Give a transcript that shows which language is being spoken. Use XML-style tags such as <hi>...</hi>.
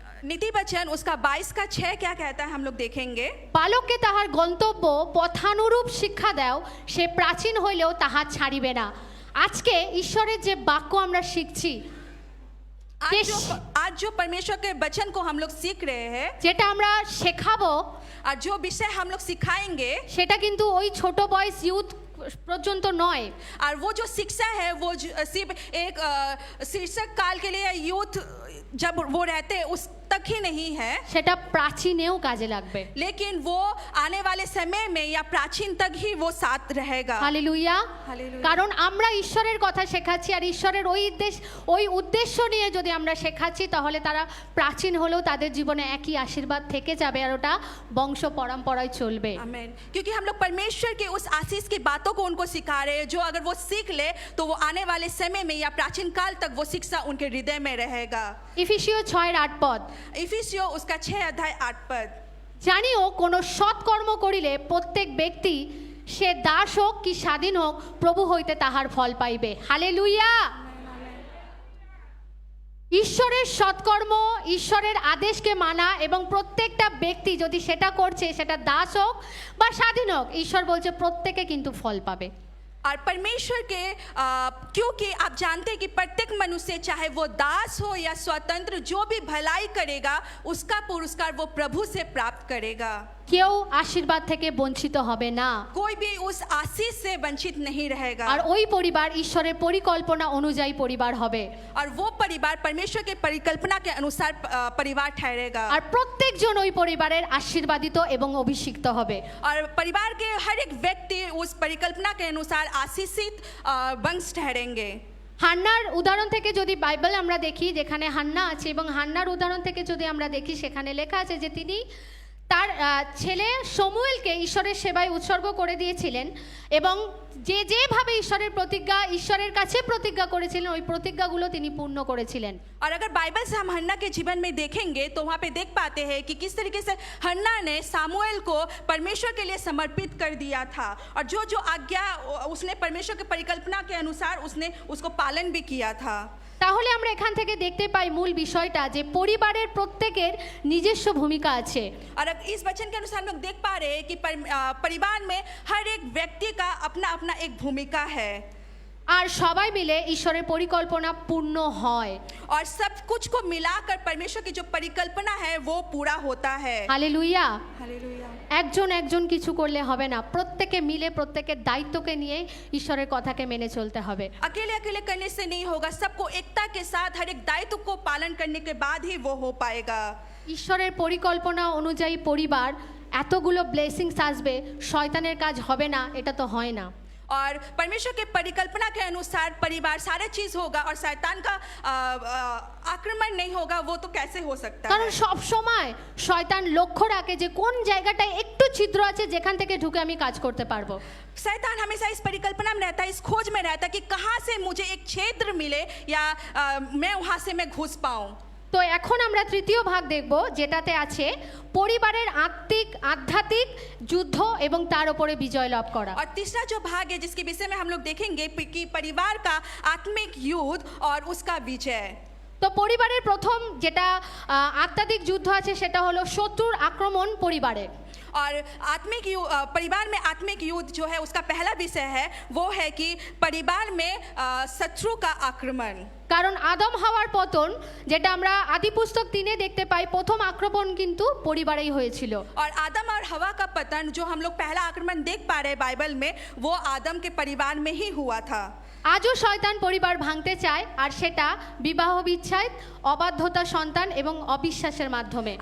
<hi>নীতি বচন उसका 22 का 6 क्या कहता है हम लोग देखेंगे।</hi> <bn>বালককে তাহার গন্তব্য পথানুরূপ শিক্ষা দাও, সে প্রাচীন হইলেও তাহা ছাড়িবে না। আজকে ঈশ্বরের যে বাক্য আমরা শিখছি,</bn> <hi>आज जो परमेश्वर के वचन को हम लोग सीख रहे हैं,</hi> <bn>যেটা আমরা শেখাবো,</bn> <hi>और जो विषय हम लोग सिखाएंगे,</hi> <bn>সেটা কিন্তু ওই ছোট বয়স ইউথ পর্যন্ত নয়।</bn> <hi>और वो जो शिक्षा है वो सिर्फ एक शीर्षक काल के लिए यूथ जब वो रहते हैं उस तक ही नहीं है,</hi> <bn>সেটা প্রাচীনেও কাজে লাগবে।</bn> <hi>लेकिन वो आने वाले समय में या प्राचीन तक ही वो साथ रहेगा। হালেলুয়া। হালেলুয়া।</hi> <bn>কারণ আমরা ঈশ্বরের কথা শেখাচ্ছি, আর ঈশ্বরের ওই উদ্দেশ্য নিয়ে যদি আমরা শেখাচ্ছি, তাহলে তারা প্রাচীন হলেও তাদের জীবনে একই আশীর্বাদ থেকে যাবে, আর ওটা বংশ পরম্পরায় চলবে। आमीन।</bn> <hi>क्योंकि हम लोग परमेश्वर के उस आशीष की बातों को उनको सिखा रहे हैं, जो अगर वो सीख ले तो वो आने वाले समय में या प्राचीन काल तक वो शिक्षा उनके हृदय में रहेगा।</hi> <bn>ইফিসীয় 6:8 পদ।</bn> <hi>इफिसियो उसका 6 अध्याय 8 पद।</hi> <bn>জানিও কোন সৎকর্ম করিলে প্রত্যেক ব্যক্তি, সে দাস হোক কি স্বাধীন হোক, প্রভু হইতে তাহার ফল পাইবে। হালেলুয়া। ঈশ্বরের সৎকর্ম, ঈশ্বরের আদেশকে মানা, এবং প্রত্যেকটা ব্যক্তি যদি সেটা করছে, সেটা দাস হোক বা স্বাধীন হোক, ঈশ্বর বলছে প্রত্যেকে কিন্তু ফল পাবে।</bn> <hi>और परमेश्वर के क्योंकि आप जानते हैं कि प्रत्येक मनुष्य चाहे वो दास हो या स्वतंत्र, जो भी भलाई करेगा उसका पुरस्कार वो प्रभु से प्राप्त करेगा।</hi> <bn>কেউ আশীর্বাদ থেকে বঞ্চিত হবে না।</bn> <hi>कोई भी उस आशीष से वंचित नहीं रहेगा।</hi> <bn>আর ওই পরিবার ঈশ্বরের পরিকল্পনা অনুযায়ী পরিবার হবে।</bn> <hi>और वो परिवार परमेश्वर के परिकल्पना के अनुसार परिवार ठहरेगा।</hi> <bn>আর প্রত্যেকজন ওই পরিবারের আশীর্বাদিত এবং অভিষিক্ত হবে।</bn> <hi>और परिवार के हर एक व्यक्ति उस परिकल्पना के अनुसार आशीषित वंश ठहरेंगे।</hi> <bn>হান্নার উদাহরণ থেকে যদি বাইবেল আমরা দেখি, যেখানে হান্না আছে, এবং হান্নার উদাহরণ থেকে যদি আমরা দেখি, সেখানে লেখা আছে যে তিনি তার ছেলে শমুয়েলকে ঈশ্বরের সেবায় উৎসর্গ করে দিয়েছিলেন, এবং যেভাবে ঈশ্বরের প্রতিজ্ঞা, ঈশ্বরের কাছে প্রতিজ্ঞা করেছিলেন, ওই প্রতিজ্ঞাগুলো তিনি পূর্ণ করেছিলেন।</bn> <hi>और अगर बाइबल से हम हन्ना के जीवन में देखेंगे तो वहाँ पे देख पाते हैं कि किस तरीके से हन्ना ने सामुएल को परमेश्वर के लिए समर्पित कर दिया था, और जो जो आज्ञा उसने परमेश्वर की परिकल्पना के अनुसार उसने उसको पालन भी किया था।</hi> <bn>তাহলে আমরা এখান থেকে দেখতে পাই মূল বিষয়টা, যে পরিবারের প্রত্যেকের নিজস্ব ভূমিকা আছে।</bn> <hi>और इस वचन के अनुसार हम लोग देख पा रहे हैं कि परिवार में हर एक व्यक्ति का अपना अपना एक भूमिका है,</hi> <bn>আর সবাই মিলে ঈশ্বরের পরিকল্পনা পূর্ণ হয়।</bn> <hi>और सब कुछ को मिलाकर परमेश्वर की जो परिकल्पना है वो पूरा होता है। হালেলুয়া। हालेलुया।</hi> <bn>একজন একজন কিছু করলে হবে না, প্রত্যেকে মিলে প্রত্যেকের দায়িত্বকে নিয়ে ঈশ্বরের কথাকে মেনে চলতে হবে।</bn> <hi>अकेले अकेले करने से नहीं होगा, सबको एकता के साथ हर एक दायित्व को पालन करने के बाद ही वो हो पाएगा।</hi> <bn>ঈশ্বরের পরিকল্পনা অনুযায়ী পরিবার, এতগুলো ব্লেসিংস আসবে, শয়তানের কাজ হবে না, এটা তো হয় না।</bn> <hi>और परमेश्वर के परिकल्पना के अनुसार परिवार सारा चीज होगा और शैतान का आक्रमण नहीं होगा, वो तो कैसे हो सकता</hi> <bn>কারণ</bn> <hi>है?</hi> <bn>সব সময় শয়তান লক্ষ্য রাখে যে কোন জায়গাটায় একটু ছিদ্র আছে, যেখান থেকে ঢুকে আমি কাজ করতে পারবো।</bn> <hi>शैतान हमेशा इस परिकल्पना में रहता है, इस खोज में रहता है कि कहाँ से मुझे एक क्षेत्र मिले या मैं वहाँ से मैं घुस पाऊँ।</hi> <bn>তো এখন আমরা তৃতীয় ভাগ দেখব, যেটাতে আছে পরিবারের আধ্যাত্মিক যুদ্ধ এবং তার উপরে বিজয় লাভ করা।</bn> <hi>और तीसरा जो भाग है जिसके विषय में हम लोग देखेंगे कि परिवार का आत्मिक युद्ध और उसका विजय।</hi> <bn>তো পরিবারের প্রথম যেটা আধ্যাত্মিক যুদ্ধ আছে, সেটা হলো শত্রুর আক্রমণ পরিবারে।</bn> <hi>और परिवार में आत्मिक युद्ध जो है उसका पहला विषय है वो है कि परिवार में शत्रु का आक्रमण।</hi> <bn>কারণ আদম হাওয়ার পতন যেটা আমরা আদি পুস্তক 3-এ দেখতে পাই, প্রথম আক্রমণ কিন্তু পরিবারেই হয়েছিল।</bn> <hi>और आदम और हवा का पतन जो हम लोग पहला आक्रमण देख पा रहे हैं बाइबल में, वो आदम के परिवार में ही हुआ था।</hi> <bn>আজও শয়তান পরিবার ভাঙতে চায়, আর সেটা বিবাহ বিচ্ছেদ, অবাধ্যতা সন্তান এবং অবিশ্বাসের মাধ্যমে।</bn>